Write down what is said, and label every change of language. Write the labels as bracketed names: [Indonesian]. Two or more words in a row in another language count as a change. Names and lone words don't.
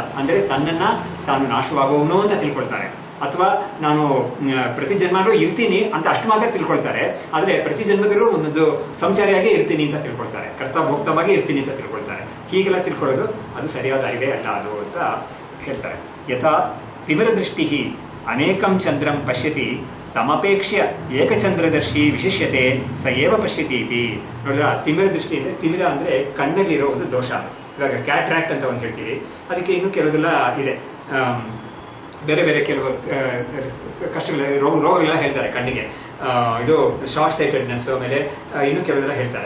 [Kannada] ಅಂದ್ರೆ ತನ್ನನ್ನ ತಾನು ನಾಶವಾಗುವವನು ಅಂತ ತಿಳ್ಕೊಳ್ತಾರೆ, ಅಥವಾ ನಾನು ಪ್ರತಿ ಜನ್ಮನೂ ಇರ್ತೀನಿ ಅಂತ ಅಷ್ಟು ಮಾತ್ರ ತಿಳ್ಕೊಳ್ತಾರೆ. ಆದ್ರೆ ಪ್ರತಿ ಜನ್ಮದಲ್ಲೂ ಒಂದೊಂದು ಸಂಸಾರಿಯಾಗಿ ಇರ್ತೀನಿ ಅಂತ ತಿಳ್ಕೊಳ್ತಾರೆ, ಕರ್ತಭೋಕ್ತವಾಗಿ ಇರ್ತೀನಿ ಅಂತ ತಿಳ್ಕೊಳ್ತಾರೆ. ಹೀಗೆಲ್ಲ ತಿಳ್ಕೊಳ್ಳೋದು ಅದು ಸರಿಯಾದ ಅರಿವೇ ಅಲ್ಲ ಅದು ಅಂತ ಹೇಳ್ತಾರೆ. [Sanskrit] ಯಥಾ ತಿಮಿರ ದೃಷ್ಟಿ ಅನೇಕಂ ಚಂದ್ರಂ ಪಶ್ಯತಿ ತಮಪೇಕ್ಷ್ಯ ಏಕಚಂದ್ರದರ್ಶಿ ವಿಶಿಷ್ಯತೆ ಸ ಏವ ಪಶ್ಯತಿ ಇತಿ. [Kannada] ನೋಡ್ರ, ತಿಮಿರ ದೃಷ್ಟಿ ಅಂದ್ರೆ, ತಿಮಿರ ಅಂದ್ರೆ ಕಣ್ಣಲ್ಲಿರೋ ಒಂದು ದೋಷ. ಇವಾಗ ಕ್ಯಾಟ್ರಾಕ್ಟ್ ಅಂತ ಒಂದು ಹೇಳ್ತೀವಿ, ಅದಕ್ಕೆ ಇನ್ನು ಕೆಲವೆಲ್ಲ ಇದೆ, ಬೇರೆ ಬೇರೆ ಕೆಲವು ಕಷ್ಟಗಳ ರೋಗಗಳೆಲ್ಲ ಹೇಳ್ತಾರೆ ಕಣ್ಣಿಗೆ. ಇದು [English] short sightedness, [Kannada] ಆಮೇಲೆ ಇನ್ನೂ ಕೆಲವೆಲ್ಲ ಹೇಳ್ತಾರೆ.